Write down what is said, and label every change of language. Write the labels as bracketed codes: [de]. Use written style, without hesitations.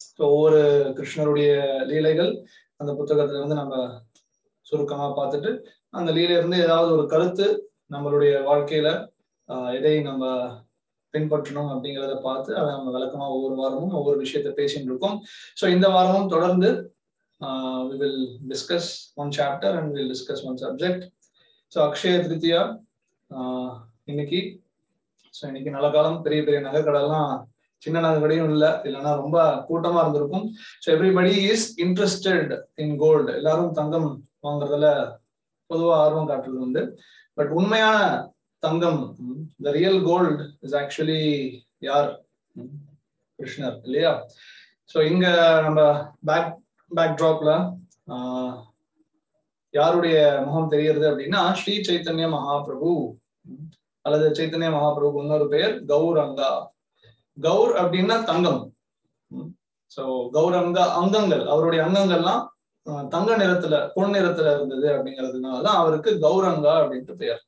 [ta] ஒவ்வொரு கிருஷ்ணருடைய லீலைகள் அந்த புத்தகத்துல இருந்து நம்ம சுருக்கமா பார்த்துட்டு அந்த லீலையிலிருந்து ஏதாவது ஒரு கருத்து நம்மளுடைய வாழ்க்கையில எதை நம்ம பின்பற்றணும் அப்படிங்கிறத பார்த்து அதை நம்ம விளக்கமா ஒவ்வொரு வாரமும் ஒவ்வொரு விஷயத்த பேசிட்டு இருக்கோம். ஸோ இந்த வாரமும் தொடர்ந்து [en] we will discuss one chapter and we will discuss one subject. [ta] So Akshaya Tritiya இன்னைக்கு நல்ல காலம். பெரிய பெரிய நகைக்கடைலாம் சின்ன நகைக்கடையும் இல்லை, இல்லைன்னா ரொம்ப கூட்டமா இருந்திருக்கும். [en] So everybody is interested in gold. [ta] எல்லாரும் தங்கம் வாங்குறதுல பொதுவா ஆர்வம் காட்டுறது உண்டு. [en] but [ta] உண்மையான தங்கம், [en] the real gold is actually [ta] யார்? கிருஷ்ணர் இல்லையா? ஸோ இங்க நம்ம பேக்ட்ராப்ல யாருடைய முகம் தெரிகிறது அப்படின்னா ஸ்ரீ சைத்தன்ய மகாபிரபு அல்லது சைத்தன்ய மகாபிரபு இன்னொரு பெயர் கௌரங்கா. கௌர் அப்படின்னா தங்கம். சோ கௌரங்கா அங்கங்கள், அவருடைய அங்கங்கள்லாம் தங்க நிறத்துல பொன் நிறத்துல இருந்தது அப்படிங்கிறதுனாலதான் அவருக்கு கௌரங்கா அப்படின்ட்டு பெயர்.